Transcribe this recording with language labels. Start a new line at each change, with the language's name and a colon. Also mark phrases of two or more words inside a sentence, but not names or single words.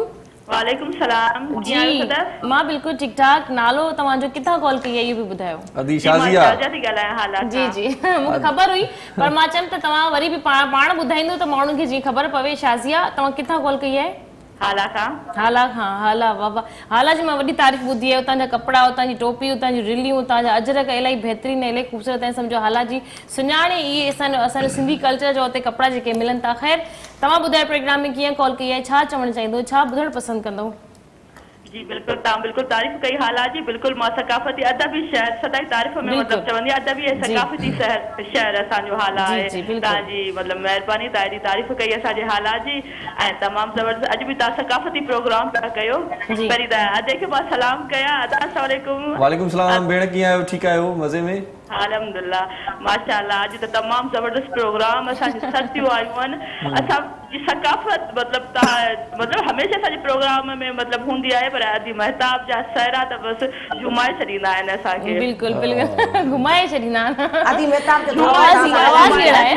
Sindhi: वालेकुम सलाम। जी मां बिल्कुलु ठीक ठाक। नालो तव्हांजो किथां कॉल कई आहे इहो बि ॿुधायो। अदी शाज़िया थी ॻाल्हायां। हालात जी जी मूंखे ख़बर हुई, पर मां चयमि त तव्हां वरी बि पाण ॿुधाईंदो त माण्हुनि खे जीअं ख़बर पवे। शाज़िया तव्हां किथां कॉल कई आहे? हाला खां। हाला खां। हाला बाबा, हाला जी मां वॾी तारीफ़ ॿुधी आहे। उतां जा कपिड़ा, उतां जी टोपी, उतां जी रिलियूं, उतां जा अजरक इलाही बहितरीन, इलाही ख़ूबसूरत ऐं सम्झो हाला जी सुञाणे इहे असांजो सिंधी कल्चर जो उते कपिड़ा जेके मिलनि था। ख़ैर तव्हां ॿुधायो प्रोग्राम में कीअं कॉल कई आहे, छा चवणु चाहींदो, छा ॿुधणु पसंदि कंदो? जी बिल्कुल, तव्हां बिल्कुल तारीफ़ कई हाला जी। बिल्कुल मां सकाफ़ती अदबी शहर सदाई तारीफ़ में मतलब चवंदी अदबी ऐं सकाफ़ती शहर असांजो हाला आहे। तव्हांजी मतलब महिरबानी, तव्हांजी तारीफ़ कई असांजे हाला जी ऐं तमामु ज़बरदस्त। अॼु बि तव्हां सकाफ़ती प्रोग्राम पिया कयो। पहिरीं त अदे खे मां सलाम कयां। अस्सलाम वालेकुम। वालेकुम सलाम भेण, कीअं आहियो? ठीकु आहियो? मज़े में?
Arabic: الحمد لله ما شاء الله
Sindhi: आज तो तमाम जबरदस्त प्रोग्राम असांजी सतियूं आयूं आहिनि असांजी सकाफ़त मतलब हमेशा असांजे प्रोग्राम में मतलब हूंदी आहे पर अदी महताब जा सहरा त बस घुमाए छॾींदा आहिनि असांखे बिल्कुलु बिल्कुलु घुमाए छॾींदा आहिनि आदि मेहताब जो आवाज़ कहिड़ा आहिनि